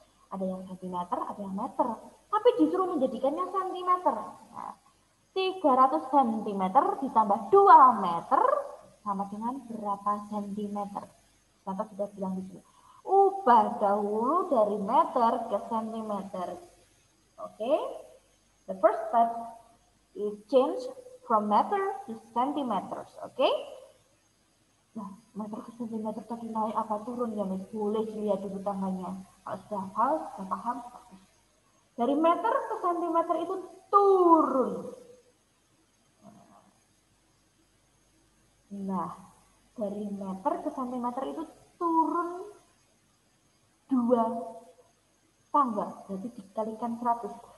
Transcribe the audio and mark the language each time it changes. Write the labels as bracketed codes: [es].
[id] Ada yang centimeter, ada yang meter. Tapi disuruh menjadikannya sentimeter. Nah, 300 cm ditambah 2 meter sama dengan berapa centimeter? Contoh sudah bilang di sini. Ubah dahulu dari meter ke sentimeter. Oke. [en] The first step is change from meter to centimeters. [id] Oke. Nah, meter ke sentimeter tadi naik apa turun ya, Miss? Boleh dilihat dulu tanggalnya. Kalau sudah hafal, sudah paham. Dari meter ke sentimeter itu turun. Nah, dari meter ke sentimeter itu turun 2 tangga, berarti dikalikan 100.